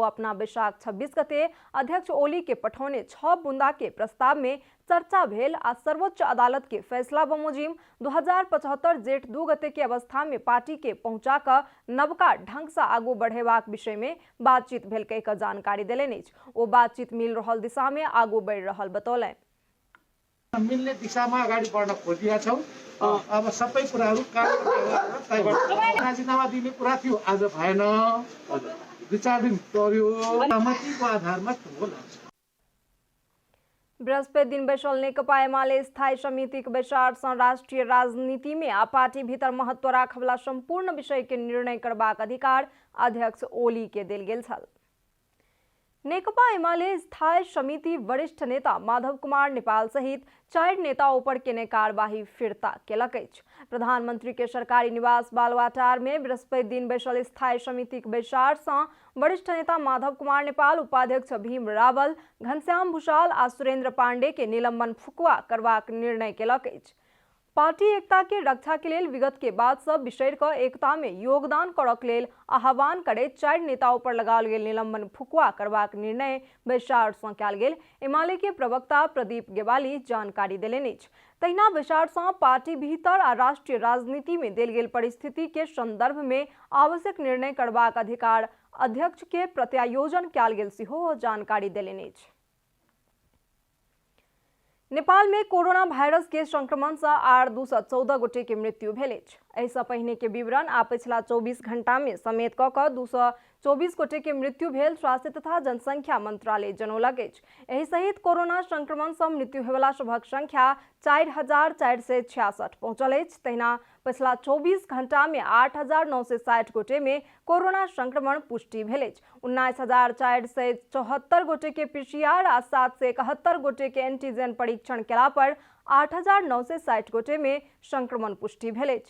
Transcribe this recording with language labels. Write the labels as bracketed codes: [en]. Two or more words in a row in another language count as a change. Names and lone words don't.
[mai] ओ अपना बैसाख 26 गते अध्यक्ष ओली के पठौने 6 बुंदा के प्रस्ताव में चर्चा भेल आ सर्वोच्च अदालत के फैसला बमोजिम 2075 जेठ 2 गते के अवस्था में पार्टी के पहुंचा कर नवका ढंग से आगू बढ़ेबाक विषय में बातचीत भेल कह जानकारी देलनि। ओ बातचीत मिल रहल दिशा में आगू बढ़ रहल बतौलनि। [ne] मिल्ने दिशामा अगाडि बढ्न खोजिया छौं। अब सबै कुराहरू राजीनामा दिने कुरा थियो, आज भएन। 2-4 दिन पर्यो, सहमतिको आधारमा होला। [mai] बृहस्पति दिन बैसल नेकपा एमाले स्थायी समिति के बैसार से राष्ट्रीय राजनीति में आ पार्टी भीतर महत्व राखवला संपूर्ण विषय के निर्णय करबाक अधिकार अध्यक्ष ओली के देल गेल छल। नेकपा एमाले स्थायी समिति वरिष्ठ नेता माधव कुमार नेपाल सहित 4 नेताओं पर केने कार्यवाही फिरता केलक अछि। प्रधानमंत्री के सरकारी निवास बालवाटार में बृहस्पति दिन बैसल स्थायी समिति के बैसार से वरिष्ठ नेता माधव कुमार नेपाल, उपाध्यक्ष भीम रावल, घनश्याम भूषाल आ सुरेंद्र पांडे के निलंबन फुकुआ करबाक निर्णय केलक अछि। पार्टी एकता के रक्षा के लेल विगत के बाद सब विषय क एकता में योगदान करक लेल आह्वान करैत 4 नेताओं पर लगाओल गेल निलंबन फुकुआ करबाक निर्णय बैसार सँ कयल गेल एमाले के प्रवक्ता प्रदीप गेवाली जानकारी देलनि अछि। तहिना बैसार सँ पार्टी भीतर आ राष्ट्रीय राजनीति में देल गेल परिस्थिति के संदर्भ में आवश्यक निर्णय करबाक अधिकार अध्यक्ष के प्रत्यायोजन कयल गेल सेहो जानकारी देलनि अछि। नेपाल में कोरोना वायरस के संक्रमण से आर 214 गोटे के मृत्यु भेल अछि। एहि सँ पहिने के विवरण आ पिछला 24 घंटा में समेत कऽ 224 गोटे के मृत्यु भेल स्वास्थ्य तथा जनसंख्या मंत्रालय जनौलक अछि। एहि सहित कोरोना संक्रमण से मृत्यु होयवला सभक संख्या 4466 पहुंचल अछि। तहिना पिछला 24 घंटा में 8960 गोटे में कोरोना संक्रमण पुष्टि भेल अछि। 19474 गोटे के पीसीआर आ 771 गोटे के एंटीजन परीक्षण केला पर 8960 गोटे में संक्रमण पुष्टि भेल अछि।